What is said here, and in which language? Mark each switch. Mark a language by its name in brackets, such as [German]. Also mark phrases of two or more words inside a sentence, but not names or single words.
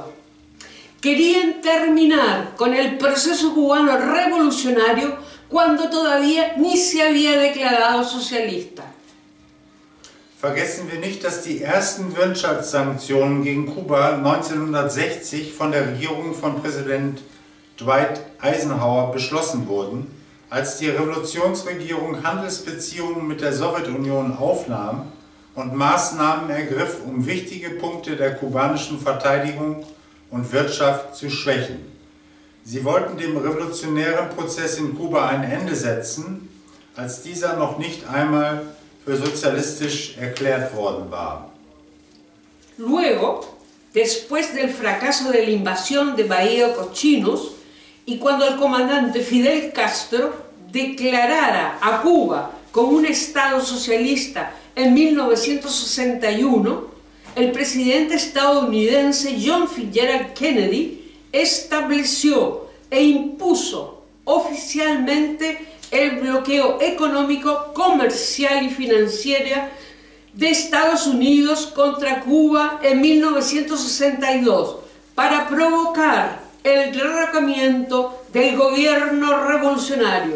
[Spanish] Querían terminar con el proceso cubano revolucionario cuando todavía ni se había declarado socialista. [German] Vergessen wir nicht, dass die ersten Wirtschaftssanktionen gegen Kuba 1960 von der Regierung von Präsident Dwight Eisenhower beschlossen wurden, als die Revolutionsregierung Handelsbeziehungen mit der Sowjetunion aufnahm und Maßnahmen ergriff, um wichtige Punkte der kubanischen Verteidigung und Wirtschaft zu schwächen. Sie wollten dem revolutionären Prozess in Kuba ein Ende setzen, als dieser noch nicht einmal für sozialistisch erklärt worden war. [Spanish] Luego, después del fracaso de la invasión de Bahía Cochinos y cuando el comandante Fidel Castro declarara a Cuba como un estado socialista en 1961, el presidente estadounidense John Fitzgerald Kennedy estableció e impuso oficialmente el bloqueo económico, comercial y financiero de Estados Unidos contra Cuba en 1962 para provocar el derrocamiento del gobierno revolucionario.